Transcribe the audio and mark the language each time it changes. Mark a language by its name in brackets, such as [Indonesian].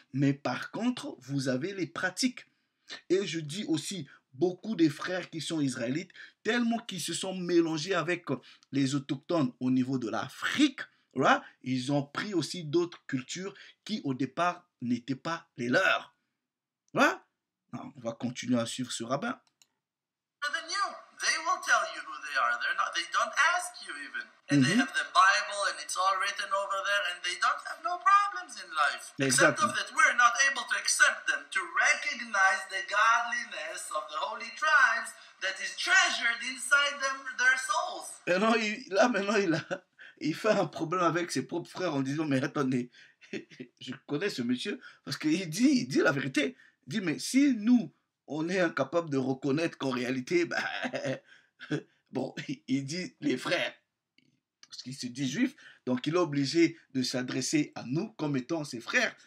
[French] Mais par contre, vous avez les pratiques. Et je dis aussi, beaucoup des frères qui sont israélites, tellement qu'ils se sont mélangés avec les autochtones au niveau de l'Afrique, là, ils ont pris aussi d'autres cultures qui au départ n'étaient pas les leurs. Là, on va continuer à suivre ce rabbin. [English] Than you. They will tell you who they are. They don't ask you even. And they have the Bible and it's all written over there and they don't have no problems in life. Except of that we're not able to accept them, to recognize the godliness of the holy tribes that is treasured inside their souls. [French] Et non, maintenant, il fait un problème avec ses propres frères en disant, mais attendez, je connais ce monsieur, parce qu'il dit la vérité. Il dit, mais si nous, on est incapable de reconnaître qu'en réalité, bah, bon, il dit les frères, parce qu'il se dit juif, donc il est obligé de s'adresser à nous comme étant ses frères.